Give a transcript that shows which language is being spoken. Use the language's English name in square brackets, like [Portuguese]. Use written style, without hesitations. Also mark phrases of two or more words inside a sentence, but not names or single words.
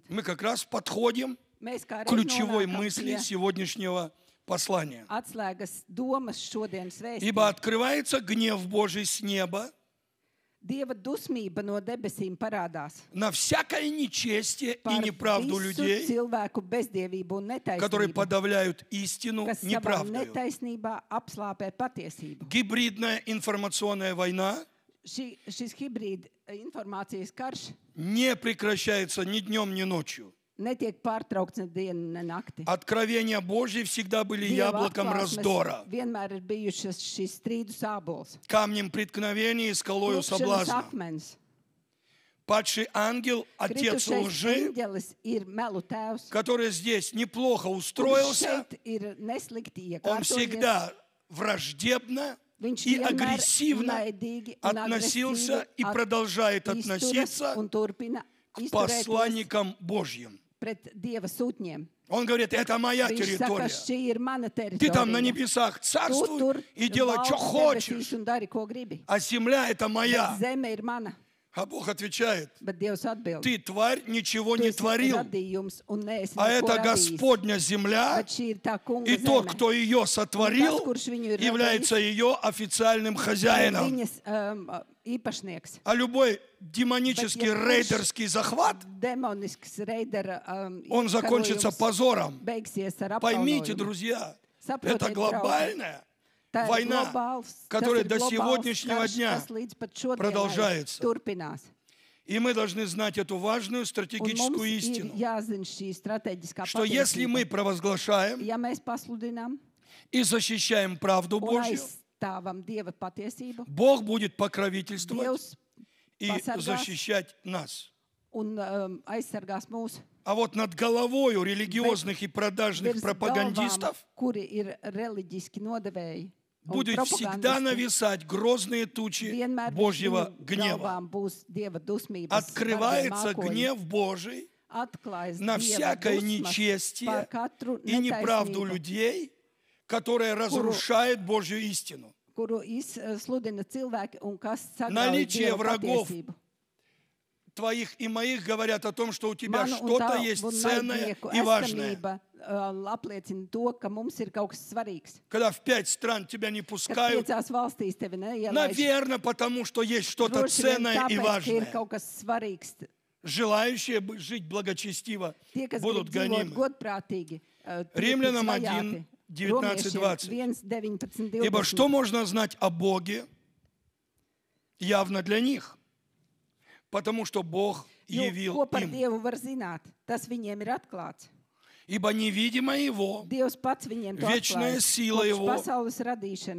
[Russian] Мы как раз подходим [Latvian] Mēs kā [Russian] к [Latvian] reiz [Russian] ключевой [Latvian] nonākam [Russian] мысли [Latvian] pie [Russian] сегодняшнего послания. [Latvian] atslēgas domas šodienas [Russian] Ибо [Latvian] vēstījuma. [Russian] открывается гнев Божий с неба [Latvian] Dieva dusmība no debesīm parādās [Russian] на всякое нечестие и [Latvian] par [Russian] неправду [Latvian] visu [Russian] людей, [Latvian] cilvēku bezdievību un [Russian] которые [Latvian] netaisnību, [Russian] подавляют истину [Latvian] kas savā [Russian] неправдою. [Latvian] netaisnībā apslāpē patiesību. [Russian] Гибридная информационная война [Latvian] Šis hibrīda informācijas karš [Russian] не прекращается ни днем, ни ночью. [Latvian] netiek pārtraukts ne dienu, ne nakti. [Russian] Откровения Божьи всегда были [Latvian] Dieva [Russian] яблоком [Latvian] atklāsmes [Russian] раздора, [Latvian] vienmēr ir bijušas šīs strīdu sābols. [Russian] камнем преткновения и скалою [Latvian] Klupšanas [Russian] соблазна. [Latvian] akmens. [Russian] Падший ангел, отец [Latvian] Kritušais [Russian] лжи, [Latvian] eņģelis ir melu tēvs. [Russian] который здесь неплохо [Latvian] Kurš [Russian] устроился, [Latvian] šeit ir neslikti [Russian] он [Latvian] iekārtojies. [Russian] всегда враждебно [Latvian] Viņš [Russian] и [Latvian] vienmēr [Russian] агрессивно [Latvian] naidīgi un [Russian] относился [Latvian] agresīvi [Russian] и продолжает [Latvian] izturas [Russian] относиться [Latvian] un turpina [Russian] к [Latvian] izturēties [Russian] посланникам Божьим. [Latvian] pret Dieva sūtņiem. [Russian] Он говорит, это моя [Latvian] Viņš saka, [Russian] территория. [Latvian] šī ir mana [Russian] Ты там на [Latvian] teritorija. [Russian] небесах [Latvian] Tu [Russian] царствуй [Latvian] tur [Russian] и делай, что [Latvian] valdi [Russian] хочешь. [Latvian] debesīs un dari, ko gribi. [Russian] А земля это моя. [Latvian] Zeme ir mana, [Russian] А Бог отвечает, [Latvian] bet Dievs atbild. [Russian] ты, тварь, ничего [Latvian] Tu [Russian] не [Latvian] esi [Russian] творил. [Latvian] radījums un neesi [Russian] А [Latvian] neko [Russian] это [Latvian] radījis. [Russian] Господня земля, [Latvian] Bet šī ir tā kunga [Russian] и тот, [Latvian] zeme. [Russian] кто ее сотворил, [Latvian] Tas, kurš viņu ir [Russian] является ее официальным хозяином. [Latvian] Viņas īpašnieks. [Russian] А любой демонический [Latvian] Bet ja kurš [Russian] рейдерский захват, [Latvian] Demonisks reidera [Russian] он закончится позором. [Latvian] beigsies ar [Russian] Поймите, [Latvian] apkaunojumu. [Russian] друзья, [Latvian] Saprotiet, [Russian] это [Latvian] draugi, [Russian] глобальная [Latvian] tā ir [Russian] война, [Latvian] globāls, [Russian] которая [Latvian] tas [Russian] до [Latvian] ir globāls [Russian] сегодняшнего [Latvian] karš, [Russian] дня [Latvian] kas līdz pat šodienai [Russian] продолжается. [Latvian] turpinās. [Russian] И мы должны знать эту важную [Latvian] Un mums [Russian] стратегическую [Latvian] ir [Russian] истину, [Latvian] jāzina šī strateģiskā [Russian] что если мы [Latvian] patiesība. [Russian] провозглашаем [Latvian] Ja mēs pasludinām [Russian] и защищаем правду [Latvian] un [Russian] Божью, [Latvian] aizstāvam Dieva patiesību, [Russian] Бог будет покровительствовать [Latvian] Dievs [Russian] и [Latvian] pasargās [Russian] защищать нас. [Latvian] un aizsargās mūs [Russian] А вот над головою религиозных и продажных [Latvian] virs [Russian] пропагандистов [Latvian] galvām, kuri ir reliģiski nodevēji. [Russian] будут всегда [Latvian] propagandisti [Russian] нависать грозные тучи [Latvian] vienmēr [Russian] Божьего [Latvian] viņu [Russian] гнева. [Latvian] galvām būs Dieva dusmības [Russian] Открывается [Latvian] vardiem mākoņi. [Russian] гнев Божий [Latvian] Atklājas [Russian] на [Latvian] Dieva [Russian] всякое [Latvian] dusmas [Russian] нечестие [Latvian] par katru [Russian] и неправду [Latvian] netaisnību, [Russian] людей, которая разрушает Божью истину. [Latvian] kuru izsludina cilvēki un kas sagrauj [Russian] Наличие [Latvian] Dieva [Russian] врагов [Latvian] patiesību. [Russian] Твоих и моих говорят о том, что у тебя [Latvian] Manu un [Russian] что-то [Latvian] tavu [Russian] есть ценное [Latvian] naidnieku [Russian] и важное. [Latvian] esamība apliecina to, ka mums ir kaut kas svarīgs. [Russian] Когда в 5 стран тебя не [Latvian] Kad [Russian] пускают, [Latvian] 5 valstīs tevi neielaiž, [Russian] наверное, потому что есть что-то [Latvian] droši vien [Russian] ценное и [Latvian] tāpēc, ka ir [Russian] важное. [Latvian] kaut kas svarīgs. [Russian] Желающие жить благочестиво [Latvian] Tie, kas [Russian] будут [Latvian] grib dzīvot [Russian] гонимы. [Latvian] godprātīgi, [Russian] Римлянам [Latvian] vajāti. [Russian] 1:19-20. [Latvian] Romiešiem 1:19-20. [Russian] Ибо что можно знать о Боге явно для них? Потому что Бог [Latvian] Jo, [Russian] явил [Latvian] ko par [Russian] им. [Latvian] Dievu var zināt? Tas viņiem ir atklāts. [Russian] Ибо невидимое Его [Latvian] Dievs pats viņiem to [Russian] Вечная [Latvian] atklāja. [Russian] сила [Latvian] Kopš [Russian] Его [Latvian] pasaules radīšanas,